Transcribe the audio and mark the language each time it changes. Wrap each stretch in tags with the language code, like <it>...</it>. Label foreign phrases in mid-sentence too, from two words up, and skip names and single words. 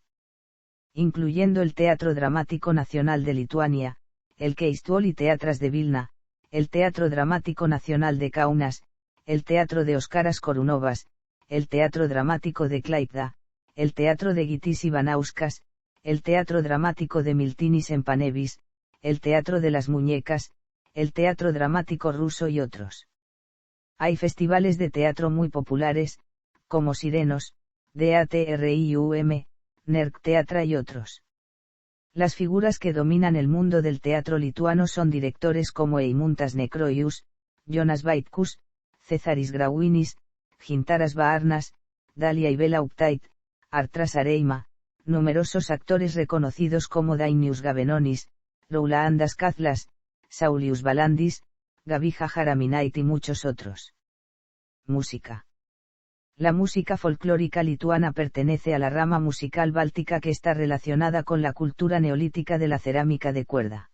<es>Incluyendo el Teatro Dramático Nacional de Lituania, el Keistuoli Teatras de Vilna, el Teatro Dramático Nacional de Kaunas, el Teatro de Oskaras Korunovas, el Teatro Dramático de Klaipėda, el Teatro de Gytis Ivanauskas, el Teatro Dramático de Miltinis en Panevis, el Teatro de las Muñecas, el Teatro Dramático Ruso y otros. Hay festivales de teatro muy populares, como Sirenos, DATRIUM, NERC Teatra y otros. Las figuras que dominan el mundo del teatro lituano son directores como Eimuntas Nekroius, Jonas Vaitkus, Cezaris Grauinis, Gintaras Baarnas, Dalia Ibelauptait, Artras Areima, numerosos actores reconocidos como Dainius Gavenonis, Roulaandas Kazlas, Saulius Balandis, Gavija Jaraminait y muchos otros. Música. La música folclórica lituana pertenece a la rama musical báltica que está relacionada con la cultura neolítica de la cerámica de cuerda.</es>